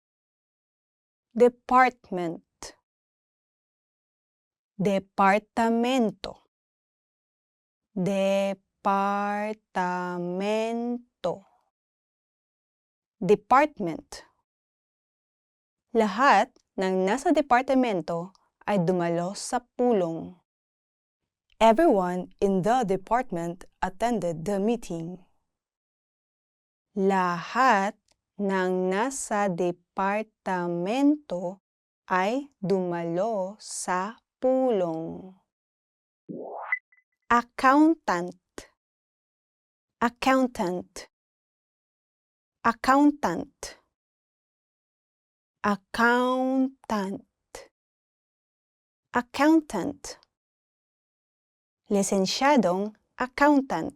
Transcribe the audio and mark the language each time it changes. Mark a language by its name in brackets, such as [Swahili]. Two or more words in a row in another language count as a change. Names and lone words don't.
[English] department, departamento, department, Departamento. Department. [Filipino] Lahat ng nasa departamento ay dumalo sa pulong. [English] Everyone in the department attended the meeting. [Filipino] Lahat ng nasa departamento ay dumalo sa pulong. [English] Accountant. Accountant. Accountant. Accountant. Accountant. [Filipino] Lisensyadong accountant.